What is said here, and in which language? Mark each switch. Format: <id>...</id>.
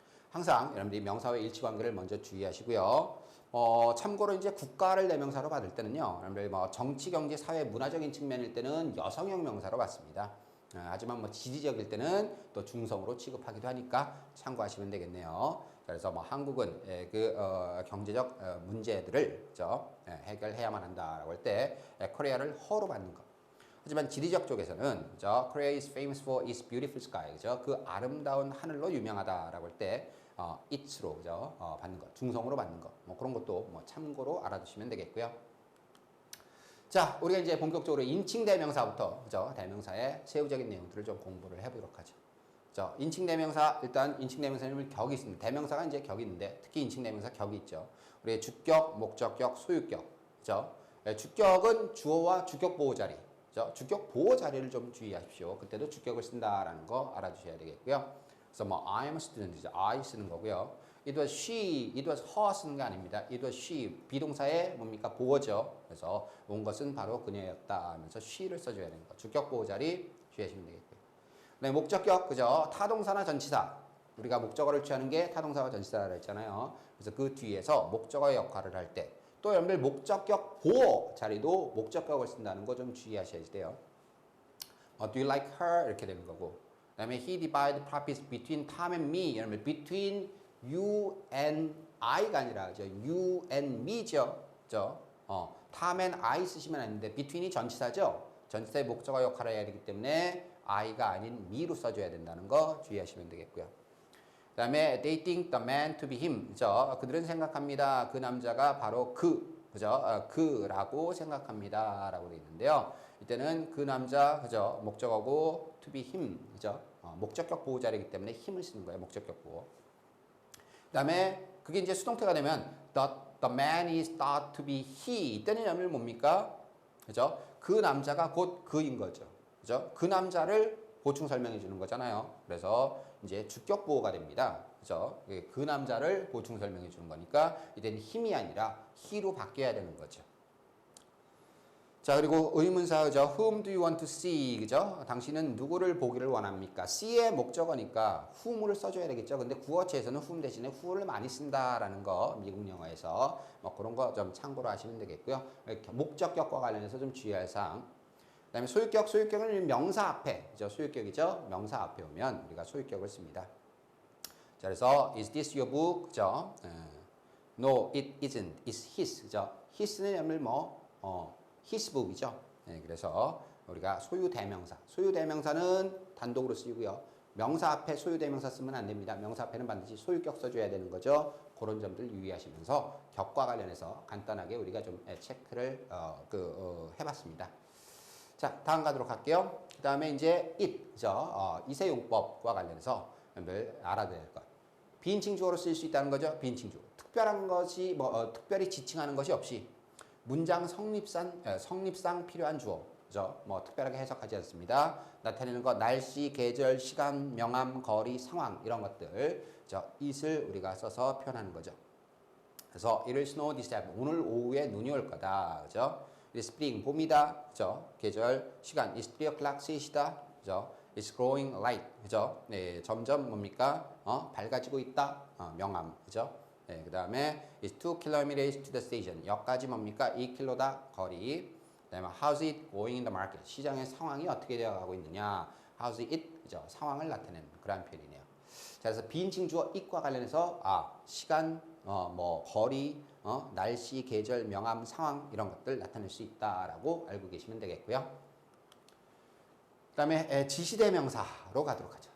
<ko>항상 여러분들이 명사와 일치관계를 먼저 주의하시고요. 참고로 이제 국가를 대명사로 받을 때는요, 여러분들 뭐 정치, 경제, 사회, 문화적인 측면일 때는 여성형 명사로 받습니다. 하지만 뭐 지리적일 때는 또 중성으로 취급하기도 하니까 참고하시면 되겠네요. 그래서 뭐 한국은 경제적 문제들을 해결해야만 한다라고 할 때 코리아를 허로 받는 것. 하지만 지리적 쪽에서는</ko> <en>Korea is famous for its beautiful sky.</en> <ko>그죠? 그 아름다운 하늘로 유명하다라고 할 때 it로 받는 것, 중성으로 받는 것. 뭐 그런 것도 뭐 참고로 알아두시면 되겠고요. 자, 우리가 이제 본격적으로 인칭 대명사부터 대명사의 세부적인 내용들을 좀 공부를 해보도록 하죠. 인칭 대명사, 일단 인칭 대명사는 격이 있습니다. 대명사가 이제 격이 있는데 특히 인칭 대명사 격이 있죠. 우리의 주격, 목적격, 소유격. 그죠? 주격은 주어와 주격 보호 자리. 주격 보호 자리를 좀 주의하십시오. 그때도 주격을 쓴다라는 거 알아주셔야 되겠고요.</ko> <en>그래서 뭐 I am a student이죠.</en> <ko>I 쓰는 거고요.</ko> <en>It was she, it was her</en> <ko>쓰는 게 아닙니다.</ko> <en>It was she,</en> <ko>비동사의 뭡니까? 보어죠. 그래서 온 것은 바로 그녀였다 하면서 she를 써줘야 되는 거. 주격 보호 자리 주의하시면 되겠고요. 네, 목적격, 그죠? 타동사나 전치사. 우리가 목적어를 취하는 게 타동사와 전치사라 했잖아요. 그래서 그 뒤에서 목적어의 역할을 할 때, 또 여러분들 목적격 보호 자리도 목적격을 쓴다는 거 좀 주의하셔야 돼요.</ko> <en>Do you like her? 이렇게 되는 거고.</en> <ko>그 다음에</ko> <en>he divided profits between Tom and me. 여러분 between you and I가 아니라 you and me죠.</en> <ko>Tom and I 쓰시면 안 되는데 between이 전치사죠. 전치사의 목적어 역할을 해야 되기 때문에 I가 아닌 me로 써줘야 된다는 거 주의하시면 되겠고요.</ko> <en>그다음에 they think the man to be him.</en> <ko>그죠? 그들은 생각합니다. 그 남자가 바로 그죠? 그라고 생각합니다라고 되어 있는데요. 이때는 그 남자, 그죠? 목적어고 to be him, 그죠? 목적격 보호자이기 때문에 힘을 쓰는 거예요. 목적격 보호. 그다음에 그게 이제 수동태가 되면</ko> <en>the man is thought to be he.</en> <ko>이때는 의미는 뭡니까? 그죠? 그 남자가 곧 그인 거죠. 그죠? 그 남자를 보충 설명해 주는 거잖아요. 그래서 이제 주격 보호가 됩니다. 그죠? 그 남자를 보충 설명해 주는 거니까 이때는 힘이 아니라 he로 바뀌어야 되는 거죠. 자, 그리고 의문사, 그죠?</ko> <en>Whom do you want to see? 그죠?</en> <ko>당신은 누구를 보기를 원합니까? see의 목적어니까 whom을 써줘야 되겠죠. 근데 구어체에서는 whom 대신에 who를 많이 쓴다라는 거, 미국 영어에서 뭐 그런 거 좀 참고로 하시면 되겠고요. 목적격과 관련해서 좀 주의할 사항. 그다음에 소유격, 소유격은 명사 앞에, 그죠? 소유격이죠. 명사 앞에 오면 우리가 소유격을 씁니다.</ko> <en>자, 그래서 is this your book? 그죠? No, it isn't. It's his. 그죠? his는 his book이죠.</en> <ko>네, 그래서 우리가 소유 대명사. 소유 대명사는 단독으로 쓰이고요. 명사 앞에 소유 대명사 쓰면 안 됩니다. 명사 앞에는 반드시 소유격 써줘야 되는 거죠. 그런 점들 유의하시면서 격과 관련해서 간단하게 우리가 좀 체크를 해봤습니다. 자, 다음 가도록 할게요. 그 다음에 이제 it, 그죠? 이세용법과 관련해서 여러분들 알아야 될 것. 비인칭 주어로 쓸 수 있다는 거죠. 비인칭 주어. 특별한 것이 특별히 지칭하는 것이 없이 문장 성립상 필요한 주어, 그죠? 특별하게 해석하지 않습니다. 나타내는 것, 날씨, 계절, 시간, 명암, 거리, 상황 이런 것들, it을 우리가 써서 표현하는 거죠.</ko> <en>그래서 it will snow this afternoon.</en> <ko>오늘 오후에 눈이 올 거다, 그죠?</ko> <en>It's spring,</en> <ko>봄이다, 그죠? 계절, 시간,</ko> <en>it's 3 o'clock,</en> <ko>3시다, 그죠?</ko> <en>It's growing light, 그죠?</en> <ko>네, 점점 뭡니까? 밝아지고 있다, 명암, 그죠? 네, 그 다음에</ko> <en>it's 2 kilometers to the station.</en> <ko>역까지 뭡니까? 2km다 거리.</ko> <en>그 다음에 how's it going in the market?</en> <ko>시장의 상황이 어떻게 되어가고 있느냐?</ko> <en>How's it? 그죠?</en> <ko>상황을 나타내는 그런 표현이네요. 자, 그래서 비인칭 주어 it과 관련해서 시간, 거리, 날씨, 계절, 명암, 상황 이런 것들 나타낼 수 있다라고 알고 계시면 되겠고요. 그 다음에 지시대명사로 가도록 하죠.</ko>